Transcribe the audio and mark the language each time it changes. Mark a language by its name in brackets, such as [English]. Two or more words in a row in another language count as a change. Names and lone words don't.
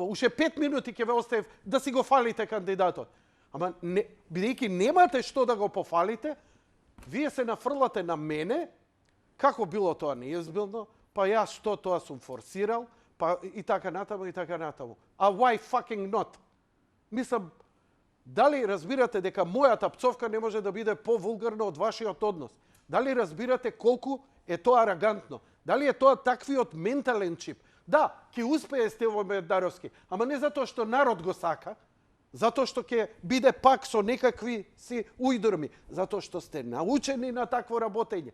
[Macedonian] Уште 5 минути ќе ве оставив да си го фалите кандидатот. Ама бидејќи немате што да го пофалите, вие се нафрлате на мене, како било тоа неизбилно, па јас што тоа сум форсирал, па и така натаму, и така натаму. [English] А why fucking not? [Macedonian] Мислам, дали разбирате дека мојата пцовка не може да биде повулгарна од вашиот однос? Дали разбирате колку е тоа арогантно? Дали е тоа таквиот ментален чип? Да, ќе успее Стево Пендаровски, ама не затоа што народ го сака, затоа што ќе биде пак со некакви си ујдурми, затоа што сте научени на такво работење.